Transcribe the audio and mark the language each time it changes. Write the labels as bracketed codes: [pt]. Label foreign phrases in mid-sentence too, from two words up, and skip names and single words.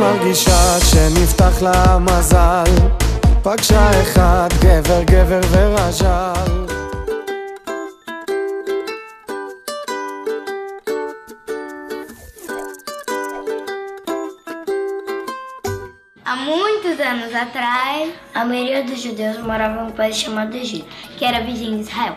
[he] אישה שנפתח לה מזל, פגשה אחד גבר גבר ורז'ל. [pt] Há muitos anos atrás, a maioria dos judeus morava em um país chamado Egito, que era vizinho de Israel.